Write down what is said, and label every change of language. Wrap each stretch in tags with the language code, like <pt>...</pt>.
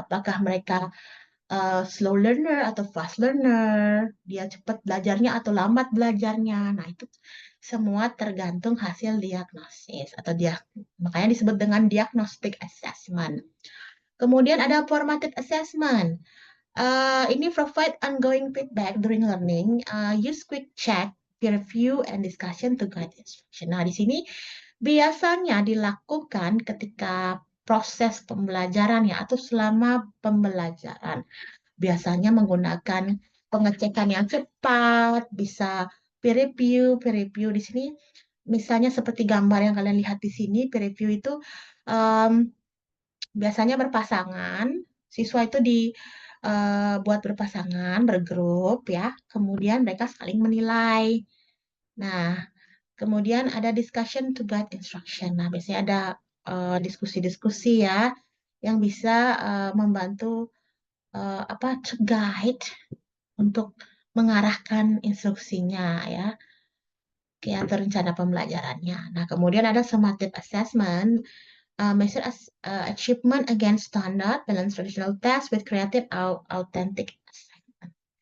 <id>Apakah mereka slow learner atau fast learner, dia cepat belajarnya atau lambat belajarnya. Nah, itu semua tergantung hasil diagnosis atau dia makanya disebut dengan diagnostic assessment. Kemudian ada formative assessment.</id> <en>Ini provide ongoing feedback during learning. Use quick check, peer review, and discussion to guide instruction.</en> <id>Nah, di sini biasanya dilakukan ketika proses pembelajaran ya atau selama pembelajaran. Biasanya menggunakan pengecekan yang cepat, bisa peer review di sini misalnya seperti gambar yang kalian lihat di sini, peer review itu em, biasanya berpasangan, siswa itu buat berpasangan, bergrup ya, kemudian mereka saling menilai. Nah, kemudian ada</id> <en>discussion to guide instruction.</en> <id>Nah, biasanya ada diskusi-diskusi ya yang bisa membantu</id> <en>to guide</en> <id>untuk mengarahkan instruksinya ya, atau rencana pembelajarannya. Nah, kemudian ada</id> <en>summative assessment, measure achievement against standard, balance traditional test with creative authentic assessment.</en>